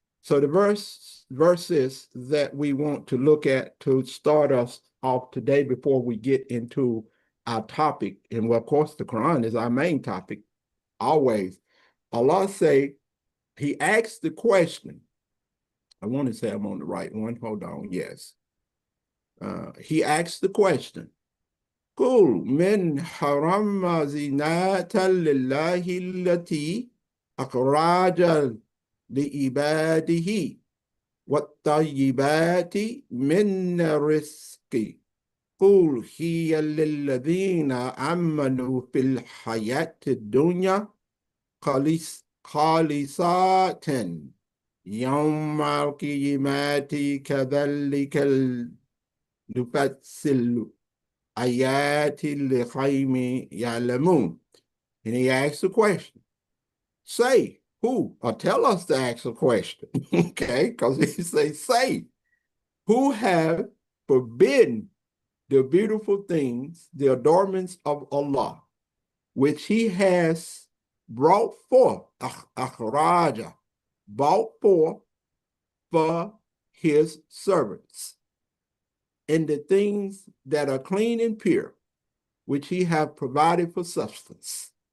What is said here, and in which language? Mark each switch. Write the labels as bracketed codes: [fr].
[en] So the verses that we want to look at to start us off today before we get into our topic, and well, of course, the Quran is our main topic always. Allah say, he asked the question. I want to say I'm on the right one. Hold on. Yes. He asked the question. [ar] قل من حرم زينة لله التي أخرج لعباده والطيبات من رزق قل هي للذين آمنوا في الحياة الدنيا خالصات يوم القيامة كذلك نفصل آيات لقوم يعلمون. [en] And he asks a question. Say, who? Or tell us to ask a question. Okay, because he say, who have forbidden the beautiful things, the adornments of Allah, which he has brought forth, akhraja, brought forth for his servants, and the things that are clean and pure, which he have provided for substance.